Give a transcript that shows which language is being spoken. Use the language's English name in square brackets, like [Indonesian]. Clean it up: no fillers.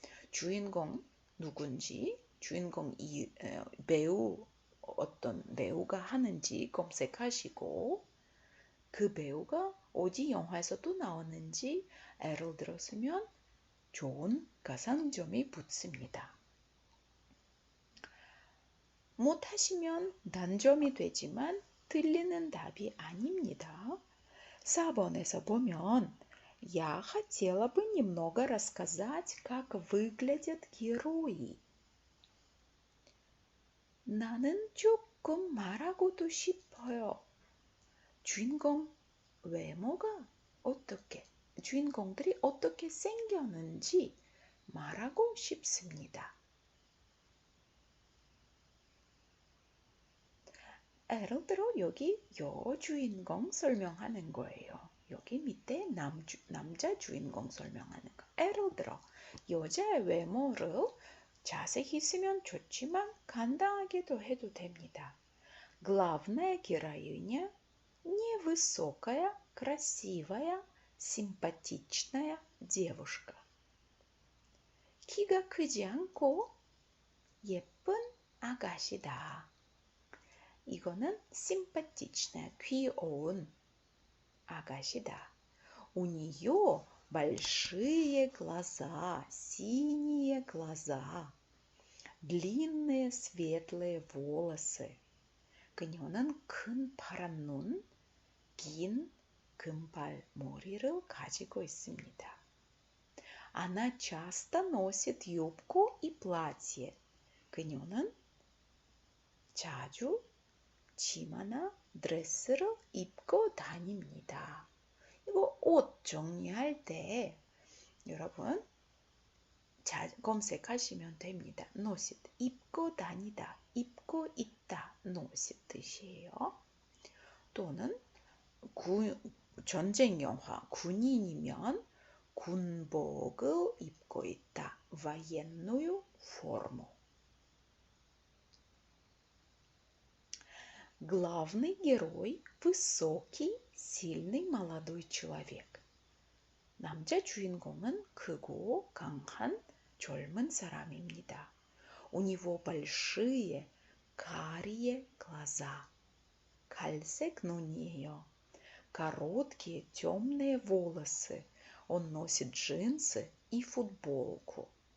[Korean] 주인공 누군지, 주인공 배우 어떤 배우가 하는지 검색하시고 그 배우가 어디 영화에서도 나오는지 예를 들었으면 좋은 가산점이 붙습니다. 못하시면 단점이 되지만 틀리는 답이 아닙니다. 4번에서 보면 [Russian] Я хотела бы немного рассказать, как выглядят герои. [Korean] 나는 조금 말하고도 싶어요. 주인공 외모가 어떻게, 주인공들이 어떻게 생겼는지 말하고 싶습니다. 예를 들어 여기 여주인공 설명하는 거예요. 여기 밑에 남자 주인공 설명하는 거. 예를 들어 여자의 외모를 자세히 쓰면 좋지만 간단하게도 해도 됩니다. [Russian] Главная героиня невысокая, красивая, симпатичная девушка. [Korean] 키가 크지 않고 예쁜 아가씨다. 이거는 симпатичная, 귀여운 아가씨다. [Russian] У нее большие глаза, синие глаза, длинные светлые волосы. [Korean] 그녀는 큰 파란 눈, 긴 금발 머리를 가지고 있습니다. [Russian] Она часто носит юбку и платье. [Korean] 그녀는 자주 치마나 드레스를 입고 다닙니다. 이거 옷 정리할 때 여러분 검색하시면 됩니다. nосит, 입고 다니다, 입고 있다, nосит 뜻이에요. 또는 전쟁 영화, 군인이면 군복을 입고 있다, [Russian] военную форму. Главный герой – высокий, сильный молодой человек. [Korean] 남자 주인공은 크고 강한 젊은 사람입니다. [Russian] У него большие, карие глаза. [Korean] 갈색 눈이에요. [Russian] Короткие, темные волосы. Он носит джинсы и футболку.